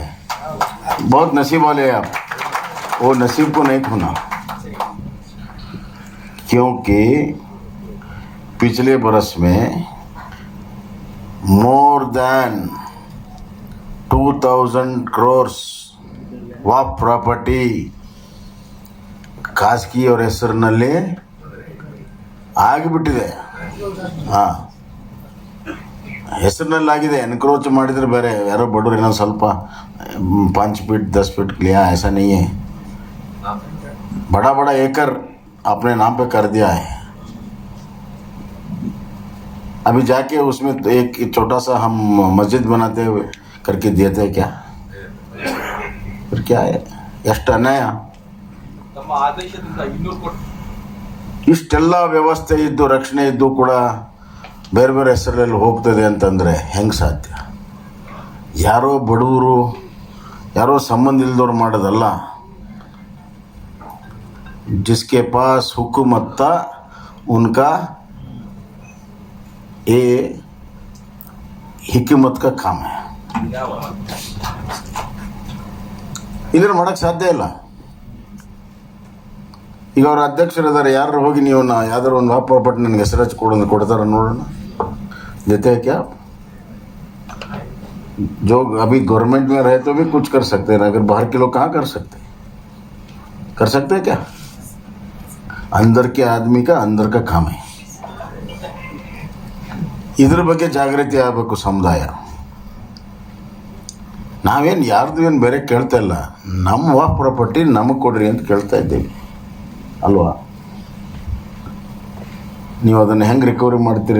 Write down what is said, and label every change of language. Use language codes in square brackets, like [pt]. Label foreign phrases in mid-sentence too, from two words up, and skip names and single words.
[hi] बहुत नसीब वाले हैं आप. वो नसीब को नहीं खोना, क्योंकि पिछले बरस में [en] more than [hi] 2000 crores वाफ [kn] ಪ್ರಾಪರ್ಟಿ ಖಾಸಗಿಯವರ ಹೆಸರಿನಲ್ಲಿ ಆಗಿಬಿಟ್ಟಿದೆ. ಹೆಸರಿನಲ್ಲಾಗಿದೆ. ಎನ್ಕ್ರೋಚ್ ಮಾಡಿದರೆ ಬೇರೆ, ಯಾರೋ ಬಡವರು ಇನ್ನೊಂದು ಸ್ವಲ್ಪ [hi] 5 फीट 10 फीट लिया, ऐसा नहीं है. बड़ा बड़ा एकड़ अपने नाम पे कर दिया है. अभी जाके उसमें तो एक छोटा सा हम मस्जिद बनाते हुए करके देते हैं क्या? फिर क्या है? [kn] ಎಷ್ಟು ಅನ್ಯಾಯ. ಇಷ್ಟೆಲ್ಲ ವ್ಯವಸ್ಥೆ ಇದ್ದು ರಕ್ಷಣೆ ಇದ್ದು ಕೂಡ ಬೇರೆ ಬೇರೆ ಹೆಸರಲ್ಲಿ ಹೋಗ್ತದೆ ಅಂತಂದರೆ ಹೆಂಗೆ ಸಾಧ್ಯ? ಯಾರೋ ಬಡವರು, ಯಾರೋ ಸಂಬಂಧ ಇಲ್ದವ್ರು ಮಾಡೋದಲ್ಲ. [hi] जिसके पास हुकूमत था उनका ये हिकमत का काम है. [kn] ಇದ್ರ ಮಾಡೋಕ್ಕೆ ಸಾಧ್ಯ ಇಲ್ಲ. ಈಗ ಅವ್ರ ಅಧ್ಯಕ್ಷರಿದ್ದಾರೆ, ಯಾರು ಹೋಗಿ ನೀವು ಯಾವ್ದಾರು ಒಂದು ವಾಫ್ ಪ್ರಾಪರ್ಟಿ ನನಗೆ ಹೆಸರು ಹಚ್ಚಿ ಕೊಡ್ತಾರ ನೋಡೋಣ. [hi] देते हैं क्या? जो अभी गवर्नमेंट में रहे तो भी कुछ कर सकते हैं, अगर बाहर के लोग कहाँ कर सकते हैं क्या? अंदर के आदमी का अंदर का काम है. [kn] ಇದ್ರ ಬಗ್ಗೆ ಜಾಗೃತಿ ಆಗಬೇಕು ಸಮುದಾಯ. ನಾವೇನು ಯಾರ್ದು ಏನು ಬೇರೆ ಕೇಳ್ತಾ ಇಲ್ಲ. ನಮ್ಮ ವಾಫ್ ಪ್ರಾಪರ್ಟಿ ನಮಗೆ ಕೊಡ್ರಿ ಅಂತ ಕೇಳ್ತಾ ಇದ್ದೀವಿ ಅಲ್ವಾ? ನೀವು ಅದನ್ನು ಹೆಂಗೆ ರಿಕವರಿ ಮಾಡ್ತೀರಿ?